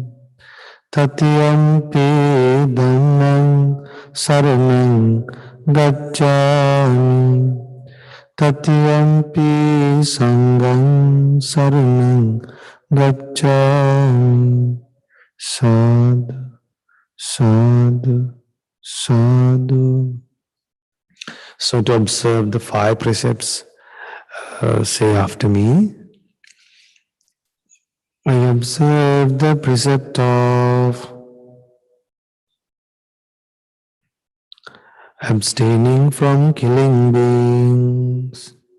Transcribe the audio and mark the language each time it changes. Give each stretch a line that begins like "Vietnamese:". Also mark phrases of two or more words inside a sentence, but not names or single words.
Pali: Tatiyampi dhammam saranam gacchami. Tatiyampi sangam saranam gacchami. Sadhu, sadhu, sadhu.
English: So to observe the 5 precepts, say after me. I observe the precept of abstaining from killing beings.